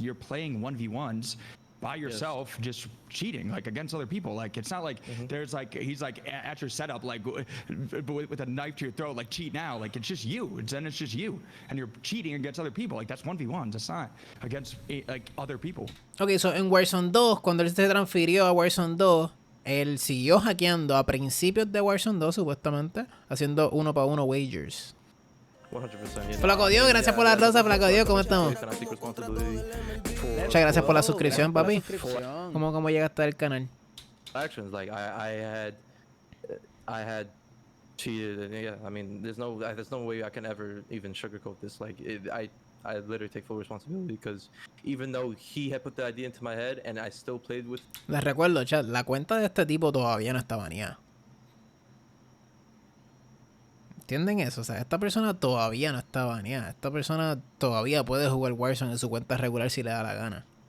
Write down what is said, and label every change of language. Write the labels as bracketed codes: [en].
[en] You're playing 1v1s by yourself, just cheating like against other people. Like it's not like there's like he's like at your setup like with a knife to your throat, like cheat now. Like it's just you. Then it's just you, and you're cheating against other people. Like that's 1v1s. That's not against like other people. [es] Okay, so en Warzone 2, cuando él se transfirió a Warzone 2, él siguió hackeando a principios de Warzone 2 supuestamente, haciendo 1-para-1 wagers. 100%. Flaco Dios, gracias por la rosa, Flaco Dios, ¿cómo estamos? Muchas gracias por la suscripción, papi. ¿Cómo llegaste al canal? [en] Actions like I had cheated, and yeah, I mean there's no way I can ever even sugarcoat this. Like I literally take full responsibility, because even though he had put the idea into my head and I still played with. [es] Les recuerdo, chat, la cuenta de este tipo todavía no está baneada. ¿Entienden eso? O sea, esta persona todavía no está baneada. Esta persona todavía puede jugar Warzone en su cuenta regular si le da la gana.